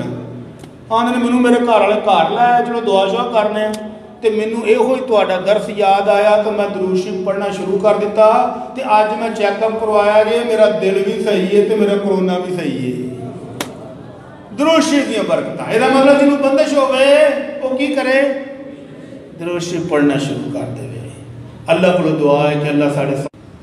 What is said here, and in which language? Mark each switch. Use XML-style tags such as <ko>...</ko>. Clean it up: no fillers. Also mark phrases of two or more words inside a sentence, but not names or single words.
<pa>ਆਂਦੇ ਨੇ ਮੈਨੂੰ ਮੇਰੇ ਘਰ ਵਾਲੇ ਘਰ ਲਾਇਆ, ਚਲੋ ਦੁਆ ਸ਼ੁਆ ਕਰਨੇ, ਤੋ ਮੈਨੂੰ ਯੋ ਹੀ ਤੁਹਾਡਾ ਦਰਸ ਯਾਦ ਆਇਆ ਤੋ ਮੈਂ ਦਰੂਦ ਸ਼ਰੀਫ਼ ਪੜ੍ਹਨਾ ਸ਼ੁਰੂ ਕਰ ਦਿੱਤਾ, ਤੋ ਅੱਜ ਮੈਂ ਚੈੱਕਅਪ ਕਰਵਾਇਆ ਜੇ ਮੇਰਾ ਦਿਲ ਭੀ ਸਹੀ ਹੈ ਤੋ ਮੇਰਾ ਕਰੋਨਾ ਭੀ ਸਹੀ ਹੈ। ਦਰੂਦ ਸ਼ਰੀਫ਼ ਦੀ ਬਰਕਤ। ਇਹਦਾ मतलब ਜਿਹਨੂੰ ਬੰਦਸ਼ ਹੋਵੇ ਉਹ ਕੀ ਕਰੇ? ਦਰੂਦ ਸ਼ਰੀਫ਼ ਪੜ੍ਹਨਾ ਸ਼ੁਰੂ ਕਰ ਦੇ।</pa> <ur>اللہ کو دعا ہے کہ</ur> <pa>ਅੱਲਾਹ ਸਾਡੇ</pa>